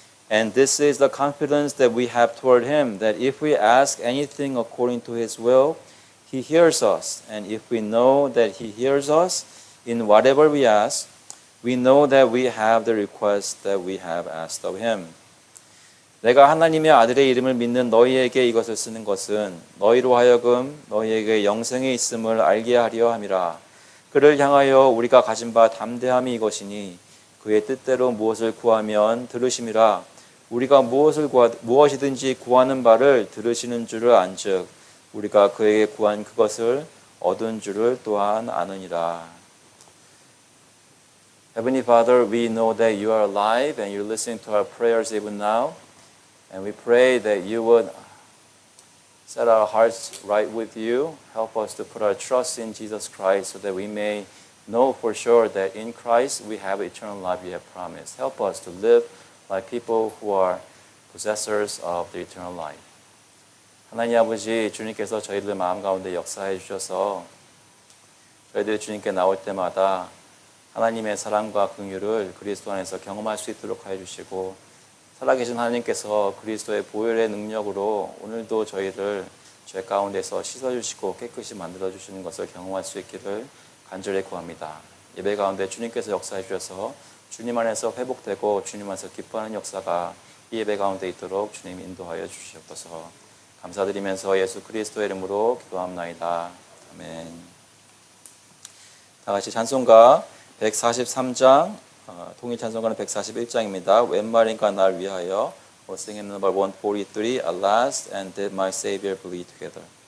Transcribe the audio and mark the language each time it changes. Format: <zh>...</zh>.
<en>And this is the confidence that we have toward him, that if we ask anything according to his will, he hears us. And if we know that he hears us in whatever we ask, we know that we have the request that we have asked of him.</en> <ko>내가 하나님의 아들의 이름을 믿는 너희에게 이것을 쓰는 것은 너희로 하여금 너희에게 영생이 있음을 알게 하려 함이라. 그를 향하여 우리가 가진 바 담대함이 이것이니 그의 뜻대로 무엇을 구하면 들으심이라. 우리가 무엇이든지 구하는 바를 들으시는 줄을 안즉 우리가 그에게 구한 그것을 얻은 줄을 또한 아느니라.</ko> <en>Heavenly Father, we know that you are alive and you're listening to our prayers even now. And we pray that you would set our hearts right with you. Help us to put our trust in Jesus Christ so that we may know for sure that in Christ we have eternal life you have promised. Help us to live like people who are possessors of the eternal life.</en> <ko>하나님 아버지, 주님께서 저희들 마음 가운데 역사해 주셔서 저희들이 주님께 나올 때마다 하나님의 사랑과 긍휼을 그리스도 안에서 경험할 수 있도록 하여 주시고 살아계신 하나님께서 그리스도의 보혈의 능력으로 오늘도 저희를 죄 가운데서 씻어주시고 깨끗이 만들어주시는 것을 경험할 수 있기를 간절히 구합니다. 예배 가운데 주님께서 역사해 주셔서 주님 안에서 회복되고 주님 안에서 기뻐하는 역사가 이 예배 가운데 있도록 주님 인도하여 주시옵소서. 감사드리면서 예수 그리스도의 이름으로 기도합나이다. 아멘. 다 같이 찬송가 143장 통일 찬송가는 141장입니다. 웬말인가 날 위하여</ko> <en>We'll sing hymn number 143 Alas and did my Savior bleed together.</en>